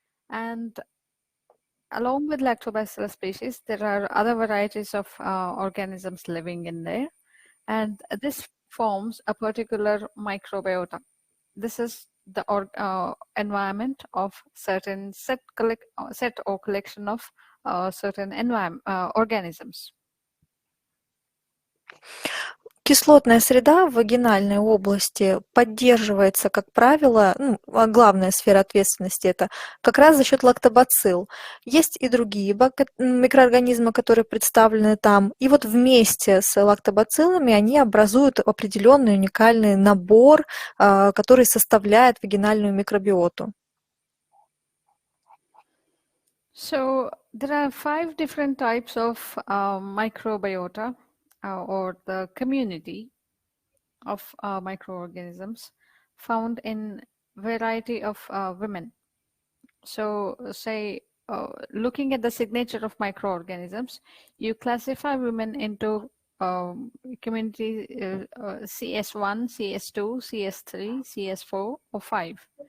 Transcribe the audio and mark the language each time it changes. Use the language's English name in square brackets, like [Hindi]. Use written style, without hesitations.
[English] And along with lactobacillus species, there are other varieties of organisms living in there. And this forms a particular microbiota. This is the environment of certain set or collection of certain organisms. [Russian] Кислотная среда в вагинальной области поддерживается, как правило, главная сфера ответственности это как раз за счет лактобацилл. Есть и другие микроорганизмы, которые представлены там. И вот вместе с лактобациллами они образуют определенный уникальный набор, который составляет вагинальную микробиоту. [English] So there are 5 different types of microbiota or the community of microorganisms found in variety of women. So say looking at the signature of microorganisms, you classify women into community CS1, CS2, CS3, CS4 or 5.